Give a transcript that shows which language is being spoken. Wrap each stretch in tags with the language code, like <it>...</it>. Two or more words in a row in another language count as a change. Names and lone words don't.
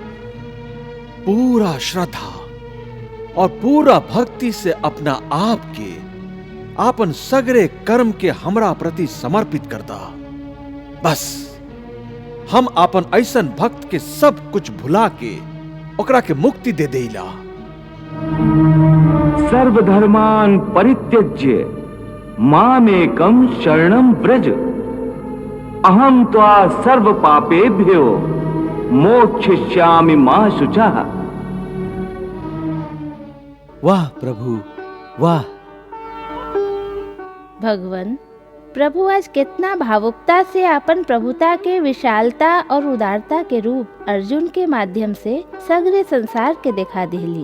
<bho>पूरा श्रद्धा और पूरा भक्ति से अपना आप के, आपन सगरे कर्म के हमरा प्रति समर्पित करता। बस हम आपन ऐसन भक्त के सब कुछ भुला के ओकरा के मुक्ति दे देला।</bho> <sa>सर्वधर्मान् परित्यज्य मामेकं शरणं व्रज, अहं त्वा सर्व पापेभ्यो मोक्षयिष्यामि मा शुचः।</sa> <bho>वाह प्रभु वाह। भगवान प्रभु आज कितना भावुकता से अपन प्रभुता के विशालता और उदारता के रूप अर्जुन के माध्यम से सगरे संसार के दिखा दिली।</bho>